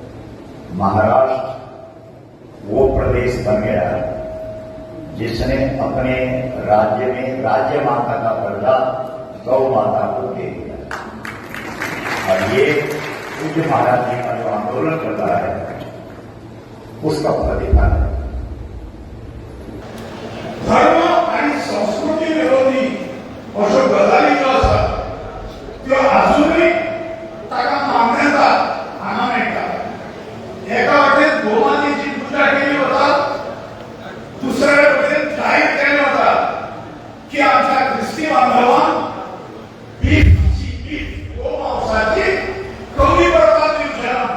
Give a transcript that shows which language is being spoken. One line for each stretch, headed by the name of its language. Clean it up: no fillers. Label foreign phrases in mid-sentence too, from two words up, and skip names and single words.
Hindi: महाराष्ट्र वो प्रदेश बन गया जिसने अपने राज्य में राज्य माता का दर्जा गौ माता को दे दिया। और ये पूज्य महाराज जी का जो आंदोलन चल रहा है उसका प्रतिफल है।
Konkani: धर्म आणि संस्कृती विरोधी अशो गजाली ज्यो आसा त्यो अजूनही ताका मान्यता हांगा मेळटा। एका वाटेन गोमातेची पूजा केली वता, दुसऱ्या वाटेन जाहीर केलें वता की आमच्या ख्रिस्ती बांधवांक गोमांसाची कमी करपाक दिवचे ना।